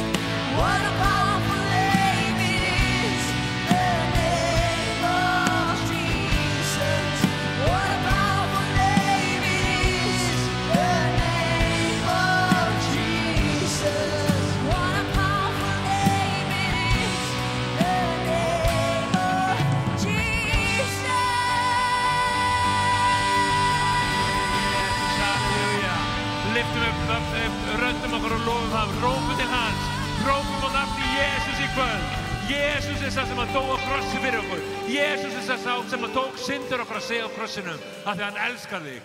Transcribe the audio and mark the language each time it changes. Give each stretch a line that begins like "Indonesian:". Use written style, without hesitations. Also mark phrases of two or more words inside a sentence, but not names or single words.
English: What a powerful name it is, the name of Jesus. What a powerful name it is, the name of Jesus. What a powerful name it is, the name of Jesus. Halleluja.
Icelandic: Lyftum upp röndum okkur og lofum hann, rópum til hans, rópum á nafni Jesús í kvöld. Jesús er sá sem hann dó á krossi fyrir okkur. Jesús er sá sem hann tók syndir okkar að segja á krossinum af því hann elskar þig.